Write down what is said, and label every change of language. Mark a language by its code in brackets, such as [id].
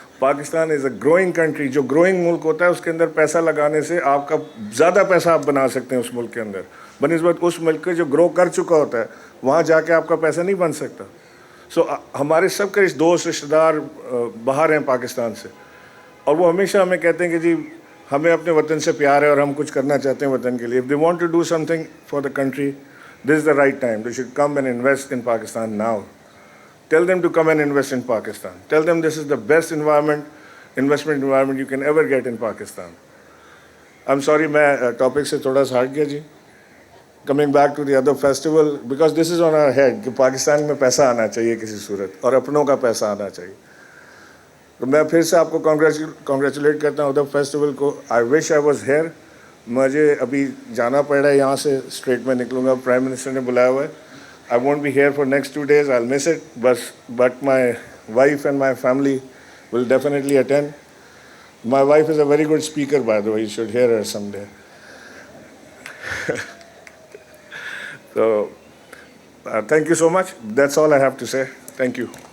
[en] Pakistan is a growing country. [hi] जो growing मुल्क होता है उसके अंदर पैसा लगाने से आपका ज़्यादा पैसा आप बना सकते हैं उस मुल्क के अंदर, बनिस्बत उस मुल्क के जो ग्रो कर चुका होता है वहाँ जाके आपका पैसा नहीं बन सकता। सो हमारे सब के दोस्त रिश्तेदार बाहर हैं पाकिस्तान से, और वो हमेशा हमें कहते हैं कि जी हमें अपने वतन से प्यार है और हम कुछ करना चाहते हैं वतन के लिए। [en] If they want to do something for the country, this is the right time. They should come and invest in Pakistan now. Tell them to come and invest in Pakistan. Tell them this is the best investment environment you can ever get in Pakistan. I'm sorry, [hi] मैं topic से थोड़ा सा हट गया जी. [en] Coming back to the other festival, because this is on our head [hi] कि पाकिस्तान में पैसा आना चाहिए किसी सूरत, और अपनों का पैसा आना चाहिए। तो मैं फिर से आपको कॉन्ग्रेचुलेट करता हूँ अदब फेस्टिवल को. [en] I wish I was here. [hi] मुझे अभी जाना पड़ रहा है यहाँ से, स्ट्रेट में निकलूँगा, प्राइम मिनिस्टर ने बुलाया हुआ है. [en] I won't be here for next 2 days. I will miss it, but my wife and my family will definitely attend. My wife is a very good speaker, by the way. You should hear her someday. So, thank you so much. That's all I have to say. Thank you.